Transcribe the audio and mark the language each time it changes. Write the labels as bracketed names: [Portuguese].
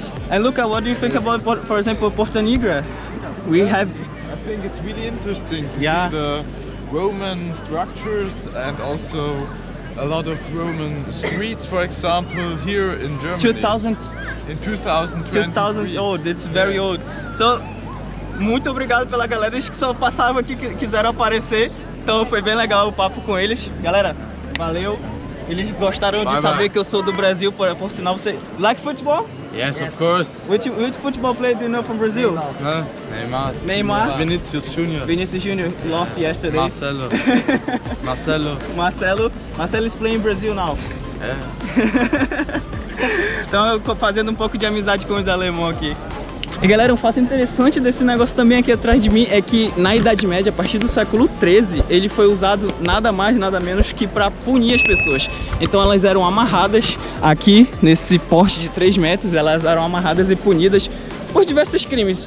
[English] And Luca, what do you think about, for example, Porta Nigra? We have... I think it's really interesting to Yeah. see the Roman structures and also a lot of Roman streets, for example, here in Germany. 2000 In 2023. old, it's very old. [Portuguese] So, muito obrigado pela galera que só passavam aqui, que quiseram aparecer. Então foi bem legal o papo com eles. Galera, valeu. Eles gostaram de saber que eu sou do Brasil, por sinal você... [English] Like football? Yes, of course. Which football player do you know from Brazil? Neymar. Neymar. Vinicius Junior. Vinicius Junior lost yesterday. Marcelo. Marcelo is playing Brazil now. [Portuguese] Então eu tô fazendo um pouco de amizade com os alemães aqui. E galera, um fato interessante desse negócio também aqui atrás de mim é que na Idade Média, a partir do século XIII, ele foi usado nada mais, nada menos que para punir as pessoas. Então elas eram amarradas aqui nesse poste de 3 metros, elas eram amarradas e punidas por diversos crimes.